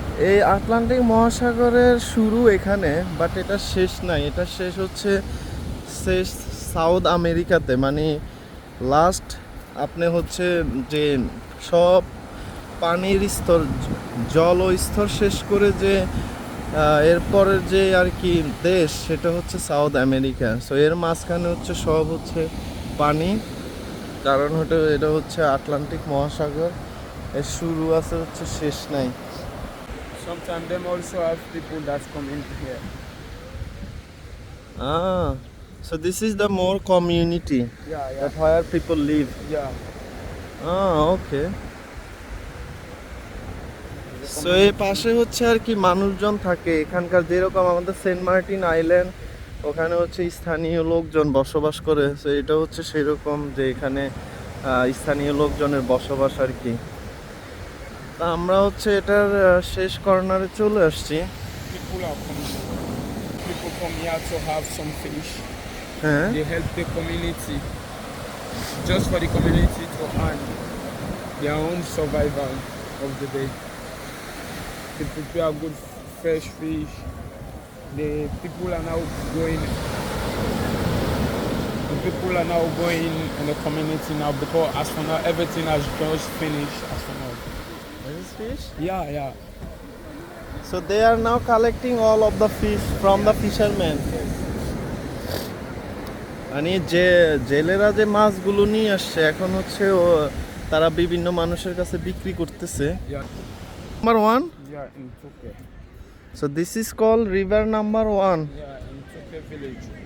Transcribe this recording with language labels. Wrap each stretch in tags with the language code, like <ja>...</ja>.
<bn>এই আটলান্টিক মহাসাগরের শুরু এখানে, বাট এটা শেষ নাই, এটা শেষ হচ্ছে শেষ সাউথ আমেরিকাতে, মানে লাস্ট আপনি হচ্ছে যে সব পানির স্তর, জল ও স্তর শেষ করে যে এরপরের যে আর কি দেশ, সেটা হচ্ছে সাউথ আমেরিকা। সো এর মাঝখানে হচ্ছে সব হচ্ছে পানি, কারণ এটা হচ্ছে আটলান্টিক মহাসাগর, এর শুরু আছে হচ্ছে শেষ নাই।</bn> <en>Sometimes them also have people that come in here. So this is the more community Yeah, that where people live. yeah. Okay.</en> <bn>So এই পাশে হচ্ছে আর কি মানুষজন থাকে এখানকার, যেরকম আমাদের সেন্ট মার্টিন আইল্যান্ড, ওখানে হচ্ছে স্থানীয় লোকজন বসবাস করে। সো এটা হচ্ছে সেরকম যে এখানে স্থানীয় লোকজনের বসবাস আর কি। তা আমরা হচ্ছে এটার শেষ কর্নারে চলে আসছি।</bn> <en>People are coming. People come here to have some fish. হ্যাঁ, They help the community, just for the community to earn their own survival of the day. They prepare good fresh fish. The people are now going. The people are now going in the community now, because as for now everything has just finished. As for now, this is fish. yeah. So they are now collecting all of the fish from the fishermen.</en> <bn>মানে যে জেলেরা যে মাছগুলো নিয়ে আসছে এখন হচ্ছে তারা বিভিন্ন মানুষের কাছে বিক্রি করতেছে।</bn> <en>Yeah. Number 1, Yeah, in Tokeh. So this is call river number 1। Yeah, in Tokeh village.</en>